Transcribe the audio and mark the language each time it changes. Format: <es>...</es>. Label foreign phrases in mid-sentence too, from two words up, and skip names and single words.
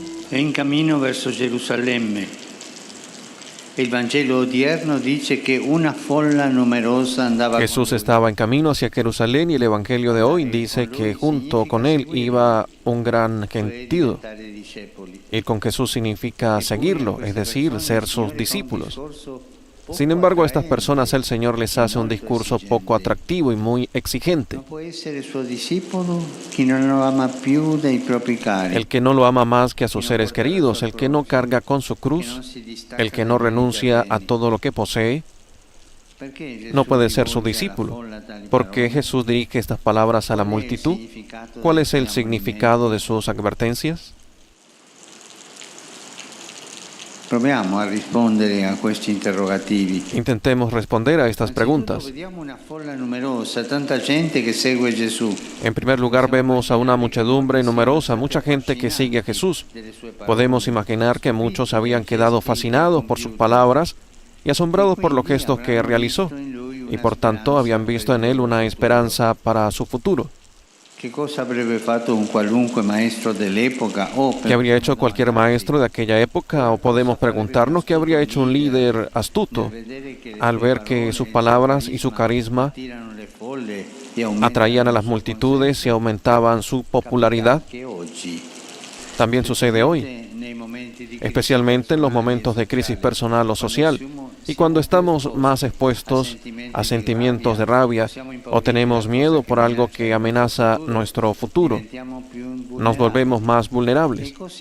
<it>È in cammino verso Gerusalemme. Il Vangelo odierno dice che una folla numerosa andava con Jesús lui.</it> <es>estaba en camino hacia Jerusalén y el Evangelio de hoy dice que junto con él iba un gran gentío.</es> <it>Diventare discepoli.</it> <es>Ir con Jesús significa seguirlo, es decir, ser sus discípulos. Sin Sin embargo, a estas personas el Señor les hace un discurso poco atractivo y muy exigente.</es> <it>Non può essere suo discepolo chi non lo ama più dei propri cari.</it> <es>El que no lo ama más que a sus seres queridos, el que no carga con su cruz, el que no renuncia a todo lo que posee, no puede ser su discípulo. ¿Por qué Jesús dirige estas palabras a la multitud? ¿Cuál es el significado de sus advertencias?</es> <it>Proviamo a rispondere a questi interrogativi.</it> <es>Intentemos responder a estas preguntas.</es> <it>Vediamo una folla numerosa, tanta gente che segue Gesù.</it> <es>En primer lugar, vemos a una muchedumbre numerosa, mucha gente que sigue a Jesús. Podemos imaginar que muchos habían quedado fascinados por sus palabras y asombrados por los gestos que realizó, y por tanto habían visto en él una esperanza para su futuro.</es> <it>Che cosa avrebbe fatto un qualunque maestro dell'epoca</it> <es>¿Qué habría hecho cualquier maestro de aquella época? O podemos preguntarnos qué habría hecho un líder astuto al ver que sus palabras y su carisma atraían a las multitudes y aumentaban su popularidad. También sucede hoy, especialmente en los momentos de crisis personal o social, y cuando estamos más expuestos a sentimientos de rabia o tenemos miedo por algo que amenaza nuestro futuro, nos volvemos más vulnerables.</es>